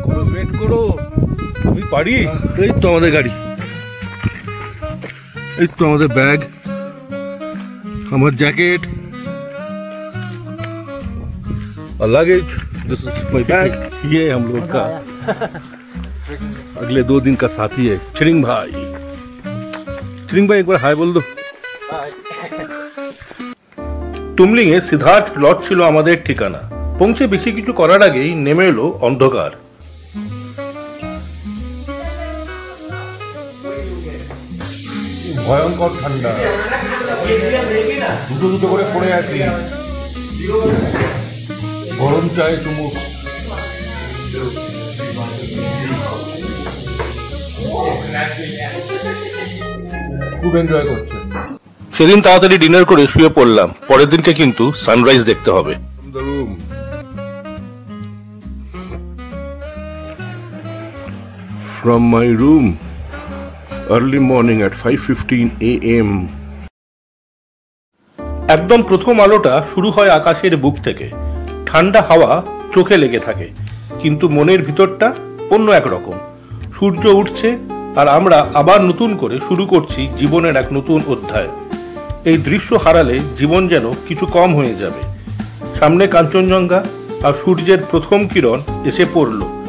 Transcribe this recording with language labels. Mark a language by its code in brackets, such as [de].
[bn] Wait করো, আমি পারি। এই তো আমাদের গাড়ি, এই তো আমাদের ব্যাগ, আমার জ্যাকেট [hi] और luggage. [en] This is my bag. [hi] ये हम लोग का अगले 2 दिन का साथी है चिरिंग भाई। चिरिंग भाई एक बार हाय बोल दो। [bn] তুমলিং এ সিদ্ধার্থ লজ ছিল আমাদের ঠিকানা। পৌঁছে বেশি কিছু করার আগেই নেমে এলো অন্ধকার। ভয়ঙ্কর ঠান্ডা, দুটো দুটো করে পড়ে আছি। গরম চায় চুমুক। খুব এনজয় করছে। সেদিন তাড়াতাড়ি ডিনার করে শুয়ে পড়লাম, পরের দিনকে কিন্তু সানরাইজ দেখতে হবে। [en] From my room, early morning at 5:15 AM. [bn] একদম প্রথম আলোটা শুরু হয় আকাশের বুক থেকে। ঠান্ডা হাওয়া চোখে লেগে থাকে, কিন্তু মনের ভিতরটা অন্য একরকম। সূর্য উঠছে আর আমরা আবার নতুন করে শুরু করছি জীবনের এক নতুন অধ্যায়। এই দৃশ্য হারালে জীবন যেন কিছু কম হয়ে যাবে। সামনে কাঞ্চনজঙ্ঘা আর সূর্যের প্রথম কিরণ এসে পড়ল।